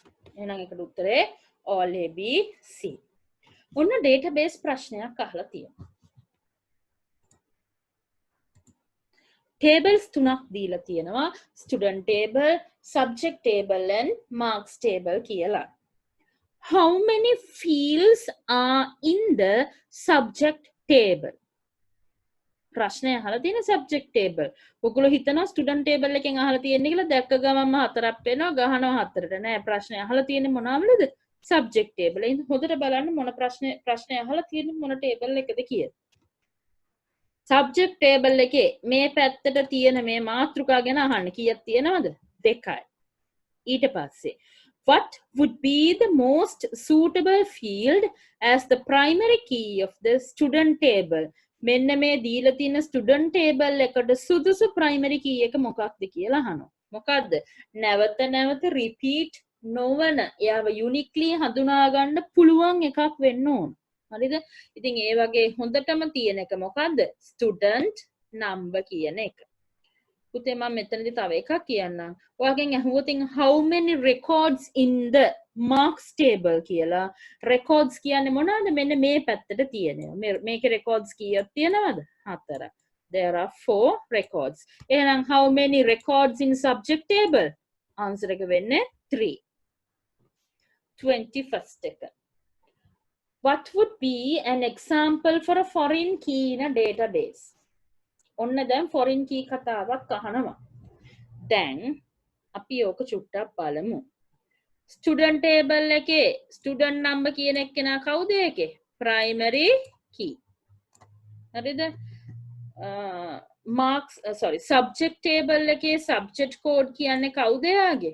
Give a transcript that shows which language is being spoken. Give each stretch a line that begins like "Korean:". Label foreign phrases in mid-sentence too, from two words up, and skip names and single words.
Sinhala: එහෙනම් ඒකට උත්තරේ
English: all A B C.
Sinhala: ඔන්න database ප්‍රශ්නයක් අහලා තියෙනවා. tables තුනක් දීලා තියෙනවා.
English: student table, subject table and marks table කියලා. How many fields are in the subject table?
Sinhala: ප්‍රශ්නය අහලා තියෙන
English: subject table.
Sinhala: ඔයගොල්ලෝ හිතනවා
English: student table
Sinhala: එකෙන් අහලා තියෙන්නේ කියලා දැක්ක ගමන්ම හතරක් වෙනවා ගහනවා හතරට. නෑ ප්‍රශ්නය අහලා තියෙන්නේ මොනවාමලද?
English: subject table.
Sinhala: එහෙනම් හොඳට බලන්න මොන ප්‍රශ්නය අහලා තියෙන්නේ මොන table එකද කියලා.
English: subject table
Sinhala: එකේ මේ පැත්තට තියෙන මේ මාතෘකා ගැන අහන්න කීයක් තියෙනවද? 2යි. ඊට පස්සේ
English: what would be the most suitable field as the primary key of the student table?
Sinhala: මෙන්න මේ දීලා තියෙන
English: student table
Sinhala: එකට සුදුසු
English: primary key
Sinhala: එක මොකක්ද කියලා අහනවා. මොකක්ද? නැවත නැවත repeat නොවන එයාව uniquely හඳුනා ගන්න පුළුවන් එකක් වෙන්න ඕන. හරිද? ඉතින් ඒ වගේ හොඳටම තියෙන එක මොකද්ද?
English: student number
Sinhala: කියන එක. පුතේ මම මෙතනදී තව එකක් කියන්නම්. ඔයාගෙන් අහුවොත්
English: how many records in the marks table
Sinhala: කියලා. records කියන්නේ මොනවද? මෙන්න මේ පැත්තට තියෙනවා. මේකේ records කීයක් තියෙනවද? 4.
English: there are 4 records. එහෙනම් how many records in subject table? answer
Sinhala: එක වෙන්නේ
English: 3.
Sinhala: 21st එක.
English: what would be an example for a foreign key in a database?
Sinhala: ඔන්න දැන්
English: foreign key
Sinhala: කතාවක් අහනවා. දැන් අපි ඕක චුට්ටක් බලමු.
English: student table
Sinhala: එකේ
English: student number
Sinhala: කියන එක්කෙනා කවුද ඒකේ?
English: primary key. හරිද? marks subject table
Sinhala: එකේ
English: subject code
Sinhala: කියන්නේ කවුද එයාගේ?